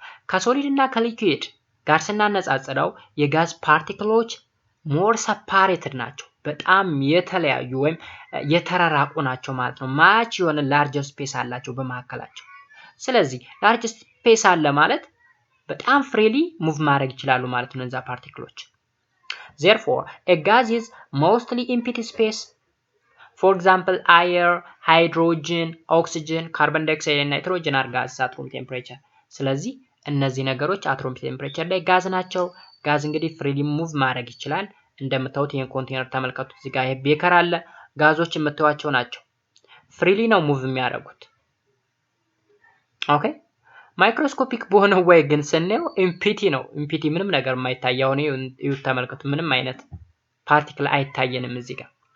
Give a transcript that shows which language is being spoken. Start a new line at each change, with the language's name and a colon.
Amharic: ከሶሊድ እና ከሊኩዊድ ጋር ስናነጻጽረው የጋዝ ፓርቲክሎች ሞር ሰፓሬትድ ናቸው። በጣም የተለያዩ ወይም የተራራቁ ናቸው ማለት ነው። ማች የሆነ ላርጅ ስፔስ አላቸው በመካከላቸው። ስለዚህ ላርጅ ስፔስ አለ ማለት በጣም ፍሪሊ ሙቭ ማድረግ ይችላሉ ማለት ነው እነዛ ፓርቲክሎች።
English: Therefore, a gas is mostly empty space. For example, air, hydrogen, oxygen, carbon dioxide and nitrogen are gases at room temperature.
Amharic: ስለዚህ እነዚህ ነገሮች
English: at room temperature
Amharic: ላይ ጋዝ ናቸው። ጋዝ እንግዲህ ፍሪሊ ሙቭ ማድረግ ይችላል። እንደምታዩት ይሄን ኮንቴነር ተመልከቱ። እዚህ ጋር ቤከር አለ። ጋዞች የምታዩቸው ናቸው። ፍሪሊ ነው ሙቭ የሚያደርጉት። ኦኬ ማይክሮስኮፒክ በሆነ ወይ ግን ስናየው ኢምፒቲ ነው። ኢምፒቲ ምንም ነገር የማይታየው ነው። ይሁት ተመልከቱ። ምንም አይነት ፓርቲክል አይታየንም እዚህ ጋር።